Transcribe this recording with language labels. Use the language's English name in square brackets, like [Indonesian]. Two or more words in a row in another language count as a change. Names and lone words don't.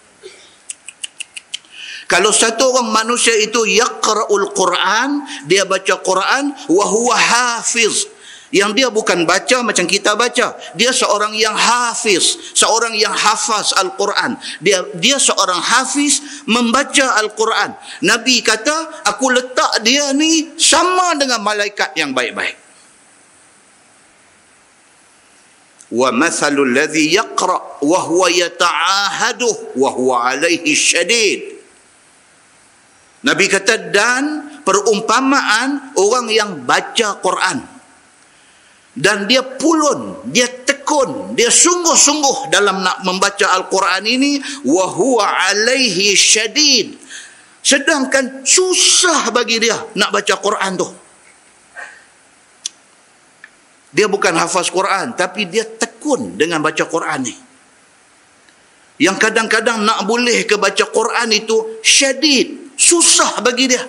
[Malay] Kalau satu orang manusia itu [Arabic] يقرأ القرآن, [Malay] dia baca Quran [Arabic] وهو حافظ, [Malay] yang dia bukan baca macam kita baca, dia seorang yang hafiz, seorang yang hafaz Al-Quran, dia seorang hafiz membaca Al-Quran. Nabi kata aku letak dia ni sama dengan malaikat yang baik-baik. [Arabic] ومثل الذي يقرأ وهو يتعاهده وهو عليه شديد. [Malay] Nabi kata dan perumpamaan orang yang baca Quran dan dia pulun, dia tekun, dia sungguh-sungguh dalam nak membaca Al-Quran ini, [Arabic] وهو عليه شديد, [Malay] sedangkan susah bagi dia nak baca Quran tu. Dia bukan hafaz Quran, tapi dia tekun dengan baca Quran ni. Yang kadang-kadang nak boleh ke baca Quran itu syadid, susah bagi dia.